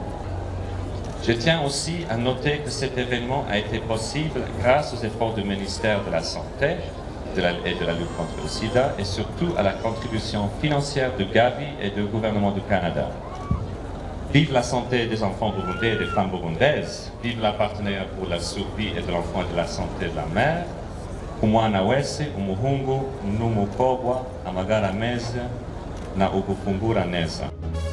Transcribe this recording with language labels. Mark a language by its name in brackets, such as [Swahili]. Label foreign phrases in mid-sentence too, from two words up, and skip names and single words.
[French] Je tiens aussi à noter que cet événement a été possible grâce aux efforts du ministère de la Santé et de la lutte contre le sida et surtout à la contribution financière de Gavi et du gouvernement du Canada. Vive la santé des enfants burundais et des femmes burundaises, vive la partenaire pour la survie et de l'enfant et de la santé de la mère, [Rundi] umwana wese umuhungu n'umukobwa amagara meza na ugufungura neza.